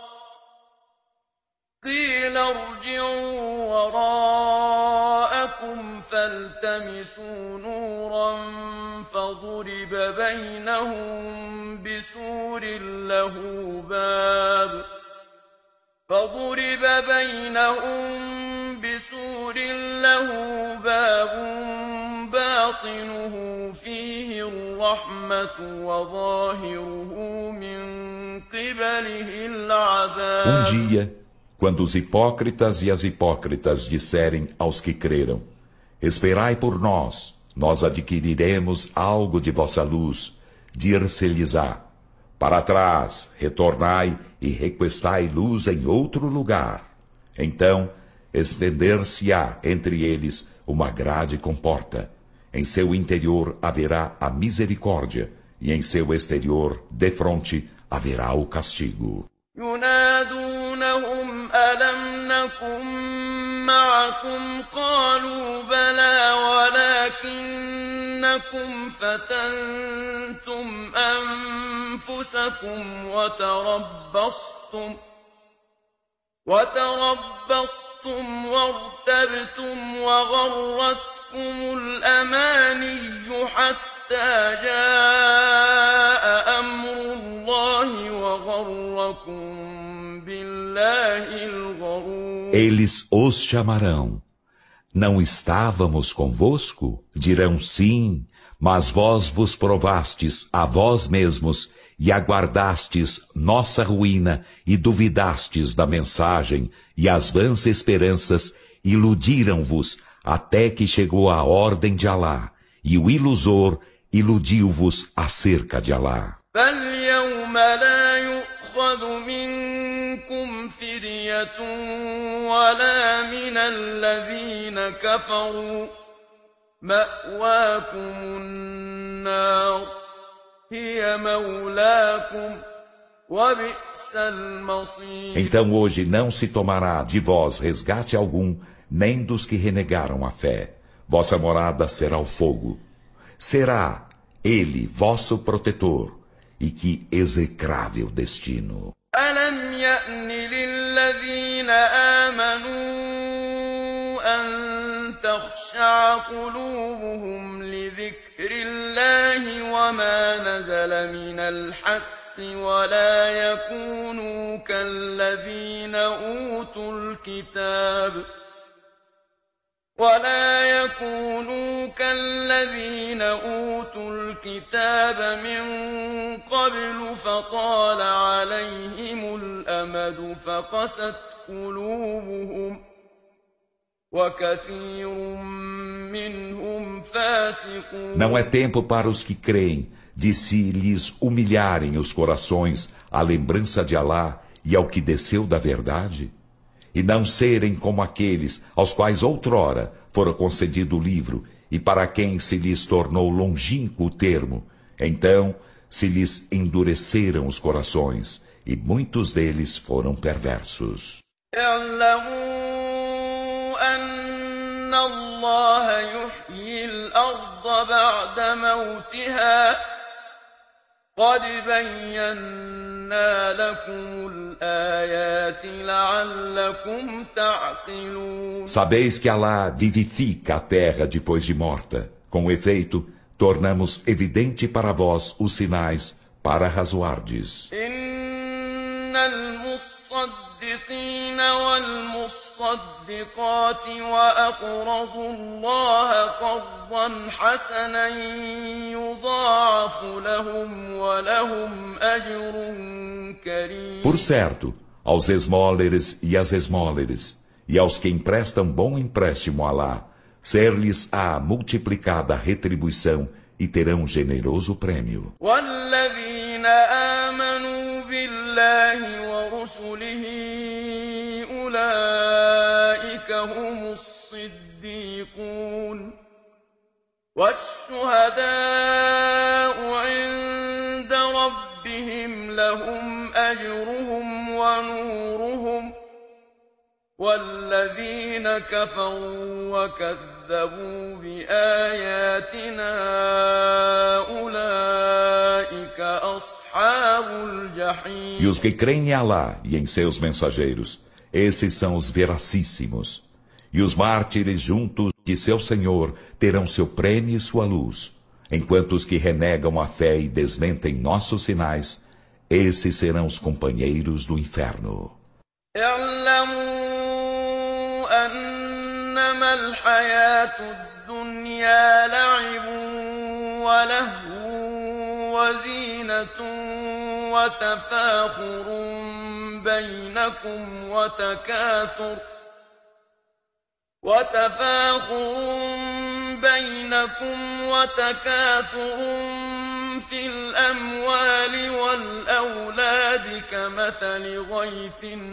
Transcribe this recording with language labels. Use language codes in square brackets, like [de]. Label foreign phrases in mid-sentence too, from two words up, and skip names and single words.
[ar] فضرب بينهم بسور له باب باطنه فيه الرحمة وظاهره من قبله العذاب. [pt] Dia, quando os hipócritas e as hipócritas disserem aos que creram: esperai por nós, nós adquiriremos algo de vossa luz, dir-se-lhes-á: para trás, retornai e requestai luz em outro lugar. Então, estender-se-á entre eles uma grade com porta. Em seu interior haverá a misericórdia, e em seu exterior, defronte, haverá o castigo. [ar] ينادونهم ألم نكن معكم قالوا بلى ولكنكم فتنتم أنفسكم وتربصتم وارتبتم وغرتكم الأماني حتى جاء أمر الله وغركم بالله الغرور. [pt] Eles os chamarão: não estávamos convosco? Dirão sim, mas vós vos provastes a vós mesmos e aguardastes nossa ruína e duvidastes da mensagem, e as vãs esperanças iludiram-vos até que chegou a ordem de Alá, e o ilusor iludiu-vos acerca de Alá. [ar] فاليوم لا يؤخذ منكم فدية ولا من الذين كفروا مأواكم النار هي مولاكم وبئس المصير. [pt] Então hoje não se tomará de vós resgate algum, nem dos que renegaram a fé. Vossa morada será o fogo. Será ele vosso protetor, e que execrável destino. [ar] ألم يأن للذين آمنوا أن تخشع قلوبهم لذكر الله وما نزل من الحق ولا يكونوا كالذين أوتوا الكتاب من قبل فطال عليهم الأمد فقست قلوبهم وكثير منهم فاسقون. [pt] Não é tempo para os que creem de se lhes humilharem os corações à lembrança de Alá e ao que desceu da verdade? E não serem como aqueles aos quais outrora fora concedido o livro e para quem se lhes tornou longínquo o termo. Então se lhes endureceram os corações e muitos deles foram perversos. [ar] أن الله يحيي الأرض بعد موتها قد بينا لكم الآيات لعلكم تعقلون. [pt] Sabeis que Alá vivifica a terra depois de morta. Com efeito, tornamos evidente para vós os sinais para razoardes. [ar] إن المصدقين والمصدقات وأقرضوا الله قرضا حسنا يضاعف لهم ولهم أجر كريم. [pt] Por certo, aos esmóleres e às esmóleres, e aos que emprestam bom empréstimo a Alá, ser-lhes-á multiplicada retribuição e terão generoso prêmio. [ar] والذين آمنوا بالله ورسله أولئك هم الصديقون والشهداء عند ربهم لهم أجرهم ونورهم والذين كفروا وكذبوا بآياتنا أولئك أصحاب الجحيم. [pt] E os que creem em Alá e em seus mensageiros, esses são os veracíssimos. E os mártires juntos de seu Senhor terão seu prêmio e sua luz, enquanto os que renegam a fé e desmentem nossos sinais, esses serão os companheiros do inferno. [ar] أنما الحياة الدنيا لعب ولهو وزينة وتفاخر بينكم وتكاثر في الأموال والأولاد كمثل غيث